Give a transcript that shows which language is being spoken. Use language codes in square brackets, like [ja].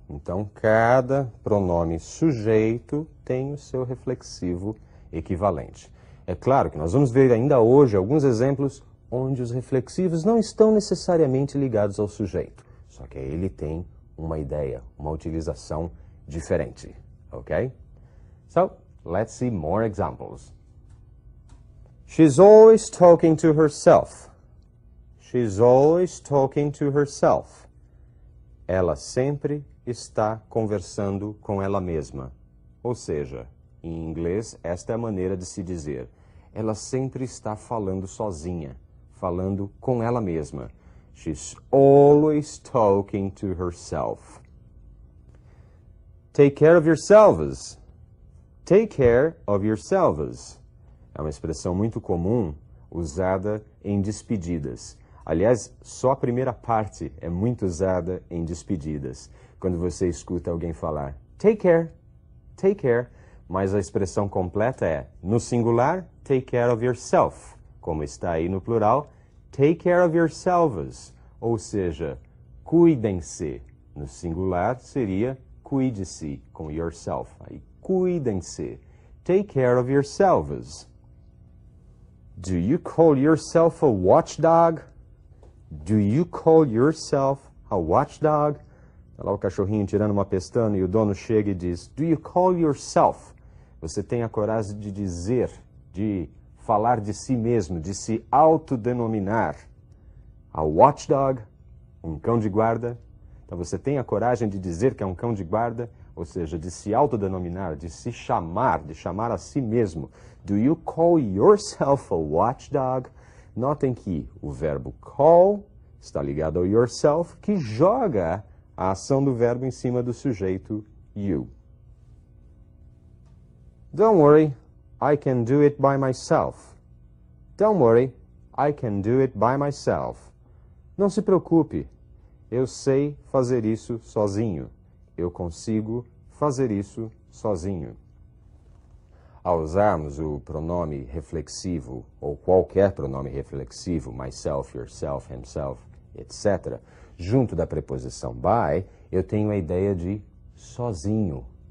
[pt] Então, cada pronome sujeito tem o seu reflexivo equivalente. É claro que nós vamos ver ainda hoje alguns exemplos onde os reflexivos não estão necessariamente ligados ao sujeito, só que ele tem uma ideia, uma utilização diferente. Ok? [en] So, let's see more examples. She's always talking to herself. She's always talking to herself. [pt] Ela sempre está conversando com ela mesma. Ou seja, em inglês, esta é a maneira de se dizer. Ela sempre está falando sozinha, falando com ela mesma. [en] She's always talking to herself. Take care of yourselves. Take care of yourselves. [pt] É uma expressão muito comum usada em despedidas. Aliás, só a primeira parte é muito usada em despedidas. Quando você escuta alguém falar take care, mas a expressão completa é, no singular, [en] take care of yourself. [pt] Como está aí no plural, [en] take care of yourselves. [pt] Ou seja, cuidem-se. No singular seria cuide-se com yourself. Aí, cuidem-se. [en] Take care of yourselves. Do you call yourself a watchdog? Do you call yourself a watchdog? [pt] Olha lá o cachorrinho tirando uma pestana e o dono chega e diz, [en] do you call yourself? [pt] Você tem a coragem de dizer, de falar de si mesmo, de se autodenominar a watchdog, um cão de guarda? Então você tem a coragem de dizer que é um cão de guarda, ou seja, de se autodenominar, de se chamar, de chamar a si mesmo. [en] Do you call yourself a watchdog? [pt] Notem que o verbo call está ligado ao yourself, que joga a ação do verbo em cima do sujeito you. [en] Don't worry, I can do it by myself. Don't worry, I can do it by myself. [pt] Não se preocupe, eu sei fazer isso sozinho. Eu consigo fazer isso sozinho. Ao usarmos o pronome reflexivo, ou qualquer pronome reflexivo, myself, yourself, himself, etc., junto da preposição by, eu tenho a ideia de sozinho.